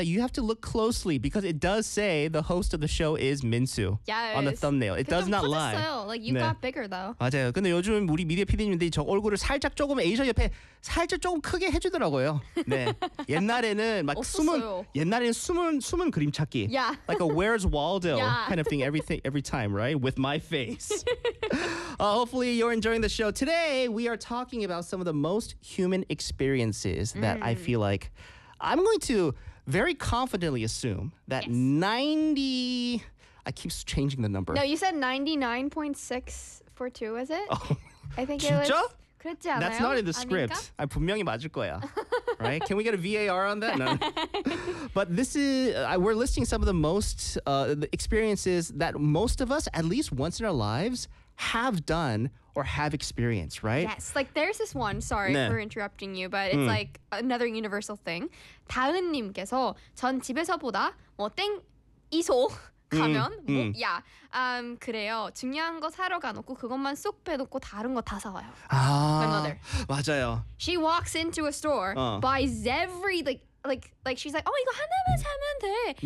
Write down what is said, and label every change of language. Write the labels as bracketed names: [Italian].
[English] You have to look closely because it does say the host of the show is Minsu. Yes. On the thumbnail. It does not lie. Like, you [Korean] 네. [English] got bigger though. [Korean] 맞아요. 근데 요즘 우리 미디어 PD님들이 저 얼굴을 살짝 조금 에이저 옆에 살짝 조금 크게 해주더라고요. 네. 옛날에는 막 없었어요. 숨은, 옛날에는 숨은 그림 찾기. [English] Yeah. Like a Where's Waldo kind of thing every time, right? With my face. Hopefully you're enjoying the show. Today, we are talking about some of the most human experiences that I feel like I'm going to very confidently assume that 90... I keep changing the number. No, you said 99.642, was it? Oh. I think [Korean] 진짜? [English] It was... [Korean] 그렇지 않아요? [English] That's not in the script. [Korean] 아닌가? 분명히 맞을 거야. [English] Right? Can we get a VAR on that? No. But this is, we're listing some of the most the experiences that most of us, at least once in our lives, have done or have experienced, right? Yes. Like, there's this one. Sorry [Korean] 네. [English] for interrupting you, but it's like another universal thing. [Korean] 다은님께서 전 집에서보다 뭐 땡 이소 가면 뭐야 그래요. 중요한 거 사러 가놓고 그것만 쏙 빼놓고 다른 거 다 사와요. [English] 아, My mother. [Korean] 맞아요. [English] She walks into a store, buys every like she's like, oh, [Korean] 이거 하나만 사면 돼.